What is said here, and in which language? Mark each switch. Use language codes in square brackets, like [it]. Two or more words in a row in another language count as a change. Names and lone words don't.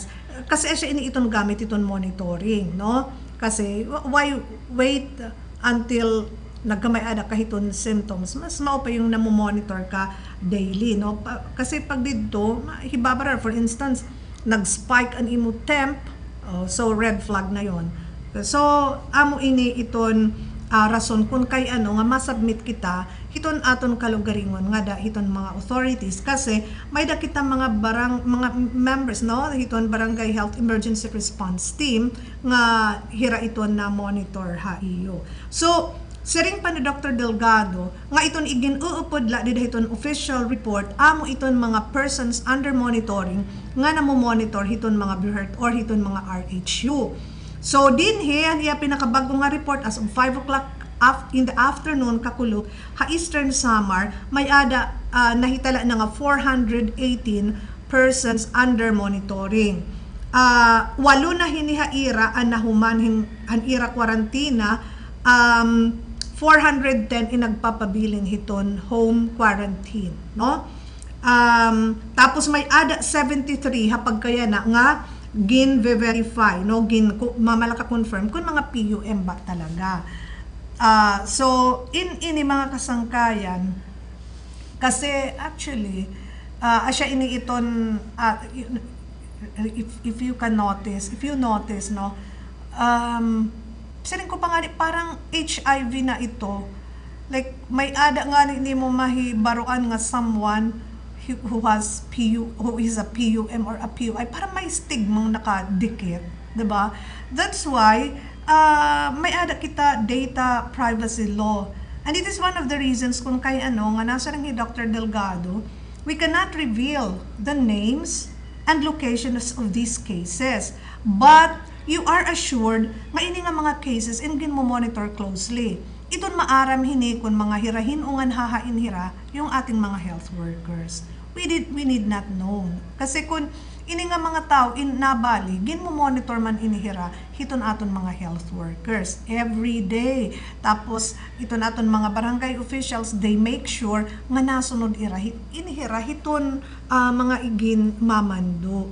[war] Kasi siya ini iton gamit iton monitoring, no? Kasi [en] why wait until [war] nagkamay ada kahiton symptoms, mas mao pa yung namo-monitor ka daily, no? Kasi pag dito, hibabara [en] for instance, [war] nag-spike ang imo temp, so [en] red flag [war] na yon. So amo ini iton rason kung kay ano nga masubmit kita hiton aton kalugaringon nga da hiton mga authorities kasi may da kita mga members no hiton barangay [en] health emergency response team [war] nga hira iton na monitor ha iyo. So siring pa ni Dr. Delgado nga iton igin uupod la did hiton official report amo iton mga [en] persons under monitoring [war] nga namo-monitor hiton mga BHERT or hiton mga RHU. So dinhi ang iya pinakabagong nga report [en] as of 5 o'clock in the afternoon [war] kakulog ha Eastern Samar may ada nahitala na nga 418 [en] persons under monitoring. [war] Walo na hinihaira ang nahuman ang ira kwarantina 410 inagpapabiling hiton [en] home quarantine [war] no. Tapos may ada 73 hapag kaya na nga gin-verify no mamalaka confirm kung mga PUM ba talaga. So ini mga kasangkayan kasi actually asya ini iton [en] if you notice [war] no siring ko pa nga parang HIV na ito like may ada nga ni mo mahibaruan nga [en] someone who is a PUM or a PUI [war] para may stigmang nakadikit, 'di ba? [en] That's why [war] may ada kita [en] data privacy law. And it is one of the reasons [war] kung kay ano nga nasa rin ni Dr. [en] Delgado, we cannot reveal the names and locations of these cases. But you are assured [war] nga ini nga mga cases ingin mo [en] monitor closely. [war] Iton maaram hini kun mga hirahin ungan hahain hira yung ating mga health workers. [en] We need not know. [war] Kasi kung ini nga mga tao nabali, gin mo monitor man inihira hiton aton mga health workers [en] every day. [war] Tapos iton aton mga barangay officials, [en] they make sure [war] nga nasunod inihira hiton mga igin mamando.